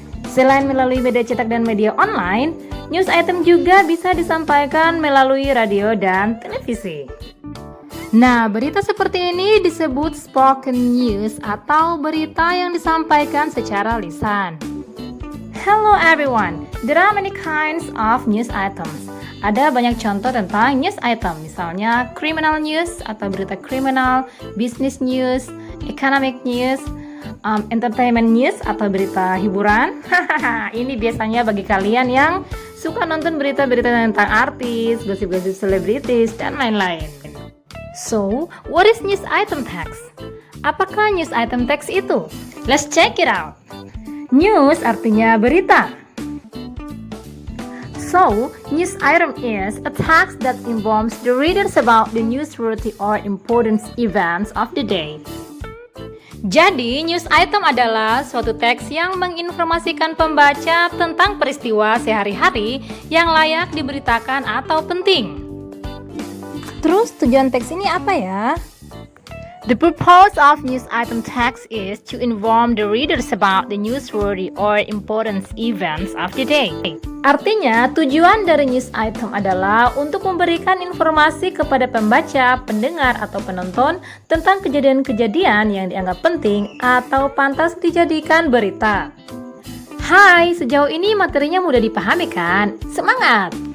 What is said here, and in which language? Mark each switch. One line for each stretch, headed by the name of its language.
Indonesian: Selain melalui media cetak dan media online, news item juga bisa disampaikan melalui radio dan televisi. Nah, berita seperti ini disebut spoken news atau berita yang disampaikan secara lisan.
English: Hello everyone, there are many kinds of news items.
Indonesian: Ada banyak contoh tentang news item, misalnya criminal news atau berita kriminal, business news, economic news, entertainment news atau berita hiburan. Ini biasanya bagi kalian yang suka nonton berita-berita tentang artis, gosip-gosip selebritis, dan lain-lain.
English: So, what is news item text?
Indonesian: Apakah news item text itu?
English: Let's check it out.
Indonesian: News artinya berita.
English: So, news item is a text that informs the readers about the newsworthy or important events of the day.
Indonesian: Jadi, news item adalah suatu teks yang menginformasikan pembaca tentang peristiwa sehari-hari yang layak diberitakan atau penting. Terus tujuan teks ini apa ya?
English: The purpose of news item text is to inform the readers about the newsworthy or important events of the day.
Indonesian: Artinya, tujuan dari news item adalah untuk memberikan informasi kepada pembaca, pendengar, atau penonton tentang kejadian-kejadian yang dianggap penting atau pantas dijadikan berita. Hai, sejauh ini materinya mudah dipahami kan? Semangat!